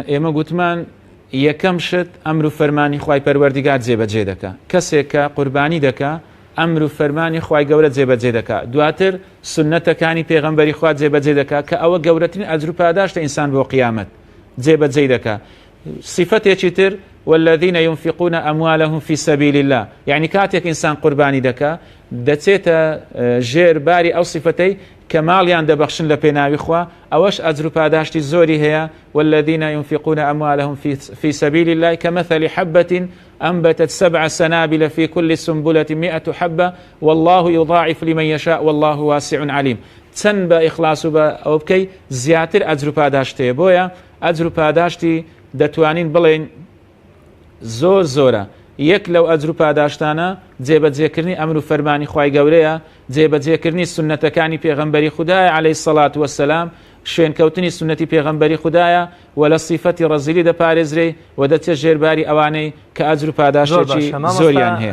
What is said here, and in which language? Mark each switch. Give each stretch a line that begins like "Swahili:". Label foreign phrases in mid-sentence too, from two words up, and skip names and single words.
Central Kurdish: ئێمە گوتمان یەکەم شت ئەمر و فەرمانی خوای پەروەردگار جێبەجێ دەکا. کەسێک کە قوربانی دەکا ئەمر و فەرمانی خوای گەورە جێبەجێ دەکا، دواتر سنەتەکانی پێغەمبەری خوا جێبەجێ دەکا کە ئەوە گەورەترین ئەجر و پاداشتە ئینسان بۆ قیامەت جێبەجێ دەکا. صفتێکی تر
Arabic: والذين ينفقون أموالهم في سبيل الله،
Central Kurdish: يعني كاتێک ئینسان قوربانی دەکا دەچێتە ژێر باری ئەو صفتەی کە ماڵیان دەبەخشن لە پێناوی خوا، ئەوەش ئەجر و پاداشتی زۆری هەیە.
Arabic: والذين ينفقون أموالهم في سبيل الله كمثل حبة أنبتت 7 سنابل في كل سنبلة 100 حبة والله يضاعف لمن يشاء والله واسع عليم.
Central Kurdish: چەند بە ئیخلاس و بە ئەو بکەی زیاتر ئەجر و پاداشتەیە. بۆیە ئەجر و پاداشتی دەتوانین بڵێن زۆر زۆرە. یەک لەو ئەجر و پاداشتانە جێبەجێکردنی ئەمر و فەرمانی خوای گەورەیە، جێبەجێکردنی سنەتەکانی پێغەمبەری خودایە
Arabic: عەلەیهی سەڵات وەسەلام،
Central Kurdish: شوێنکەوتنی سنەتی پێغەمبەری خودایە و لە سیفەتی ڕەزیلی دەپارێزرێ و دەچێت ژێرباری ئەوانەی کە ئەجر و پاداشتێکی زۆریان هەیە.